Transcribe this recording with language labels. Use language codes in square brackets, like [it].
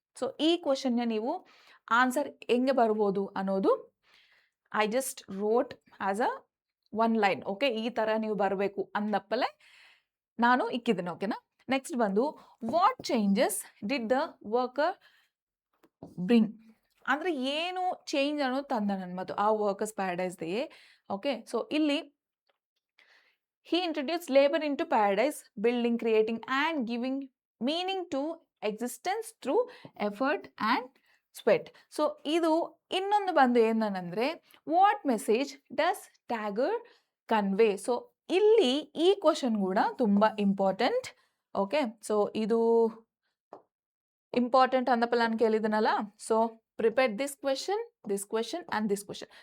[kn] So ಈ ಕ್ವಶನ್ನ ನೀವು answer ಹೆಂಗೆ ಬರ್ಬೋದು ಅನ್ನೋದು [en] I just rote as a one line. [kn] Okay, ಈ ಥರ ನೀವು ಬರಬೇಕು ಅಂದಪ್ಪಲೆ ನಾನು ಇಕ್ಕಿದ್ದೀನಿ. [en] ಓಕೆನಾ, ನೆಕ್ಸ್ಟ್ ಬಂದು what changes did the worker bring. [kn] ಅಂದರೆ ಏನು ಚೇಂಜ್ ಅನ್ನೋದು ತಂದ ನನ್ನ ಮತ್ತು ಆ ವರ್ಕರ್ಸ್ ಪ್ಯಾರಡೈಸ್ದೇ. ಓಕೆ, ಸೊ ಇಲ್ಲಿ [en] he introduced labor into paradise, building, creating and giving meaning to existence through effort and sweat. [kn] So ಇದು ಇನ್ನೊಂದು ಬಂದು ಏನಂದರೆ [en] What message does Tagore convey. [kn] So ಇಲ್ಲಿ ಈ ಕ್ವಶನ್ ಕೂಡ ತುಂಬ ಇಂಪಾರ್ಟೆಂಟ್. ಓಕೆ, ಸೊ ಇದು ಇಂಪಾರ್ಟೆಂಟ್ ಅಂದಪ್ಪ ನಾನು ಕೇಳಿದನಲ್ಲ. [en] So prepare this question and this question.